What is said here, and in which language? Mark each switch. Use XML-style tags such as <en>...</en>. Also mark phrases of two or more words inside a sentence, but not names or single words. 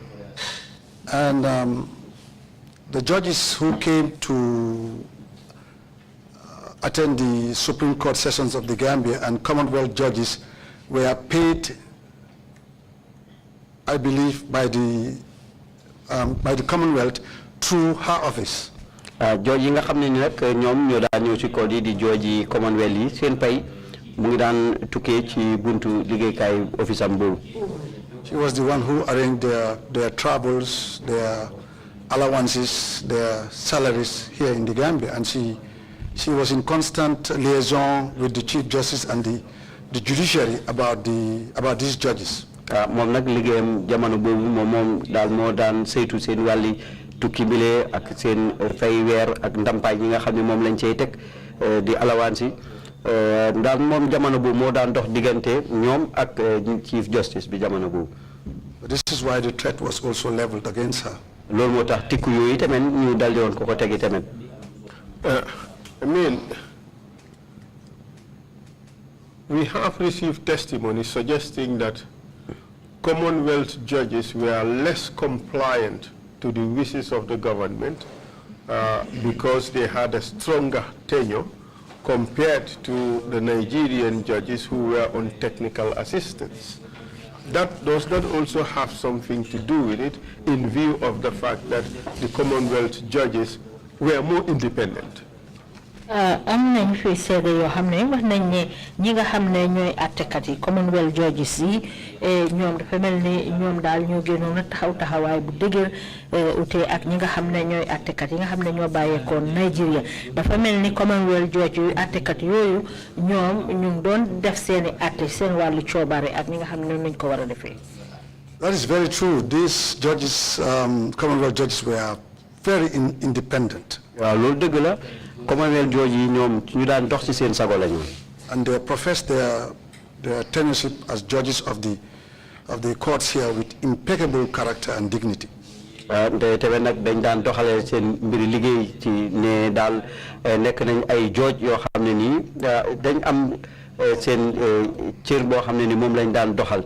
<en>And the judges who came to attend the Supreme Court sessions of the Gambia and Commonwealth judges were paid, I believe, by the by the Commonwealth through her office.</en> <wo>Judge yi nga xam ne ni nag ñoom ñoo daan ñëw ci code yi di judge yi Commonwealth yi seen pay mu ngi daan tukkee ci buntu liggéeykaay office am boobu.</wo> <en>She was the one who arranged their travels, their allowances, their salaries here in the Gambia, and she was in constant liaison with the Chief Justice and the Judiciary about these judges.</en> <wo>Moom nag liggéeyam jamono boobu moom daal moo daan saytu seen wàlli tukki bile ak seen fay weer ak ndampaay yi nga xam ne moom lañ cey teg di alawansi daal moom jamono boobu moo daan dox diggante ñoom ak Chief Justice bi jamono boobu.</wo> <en>This is why the threat was also leveled against her.</en> <wo>Loolu moo tax tikku yooyu tamit ñu daldi woon ko tegi tamit.</wo> <en>I mean, we have received testimony suggesting that Commonwealth judges were less compliant to the wishes of the government because they had a stronger tenure compared to the Nigerian judges who were on technical assistance. Does that also have something to do with it in view of the fact that the Commonwealth judges were more independent?</en> <wo>am nañ fi seede yoo xam ne wax nañ ne ñi nga xam ne ñooy attekat yi Commonwealth judges yi ñoom dafa mel ni ñoom daal ñoo génnoon a taxawaay bu dëgër ute ak ñi nga xam ne ñooy attekat yi nga xam ne ñoo bàyyeekoon Nigeria dafa mel ni Commonwealth judge yu attekat yooyu ñoom ñu ngi doon def seeni atte seen wàllu coobare ak ñi nga xam ne nuñ ko war a defee.</wo> <en>That is very true. These judges, Commonwealth judges, were very independent.</en> <wo>waaw loolu dëgg la. Commonwealth judge yi ñoom ñu daan dox ci seen sago la ñu.</wo> <en>And they professed their tenureship as judges of the courts here with impeccable character and dignity.</en> <wo>Te tamit nag dañ daan doxalee seen mbiri liggéey ci ne daal nekk nañ ay judge yoo xam ne nii dañ am seen cër boo xam ne ni moom lañ daan doxal.</wo>